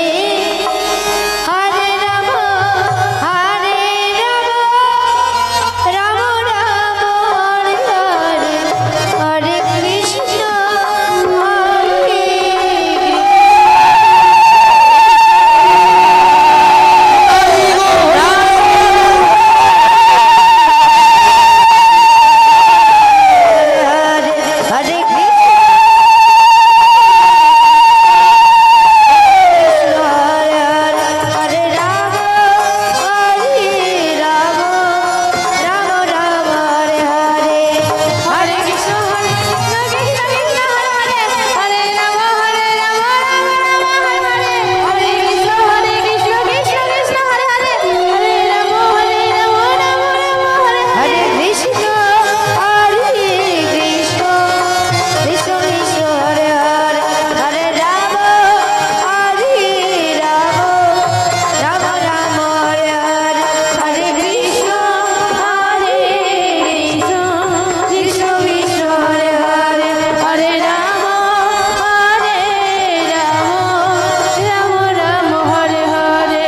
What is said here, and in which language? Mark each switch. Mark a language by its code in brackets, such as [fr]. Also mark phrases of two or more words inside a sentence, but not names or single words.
[sa] হরে রাম রাম রাম হরে হরে হরে কৃষ্ণ হরে হরে কৃষ্ণ হরে হরে রাম রাম রাম হরে হরে হরে কৃষ্ণ কৃষ্ণ কৃষ্ণ হরে হরে রাম রাম রাম হরে হরে কৃষ্ণ কৃষ্ণ কৃষ্ণ হরে হরে হরে রাম রাম রাম হরে কৃষ্ণ কৃষ্ণ কৃষ্ণ কৃষ্ণ হরে হরে হরে রাম রাম রাম হরে হরে হরে কৃষ্ণ কৃষ্ণ কৃষ্ণ হরে হরে হরে রাম রাম রাম হরে হরে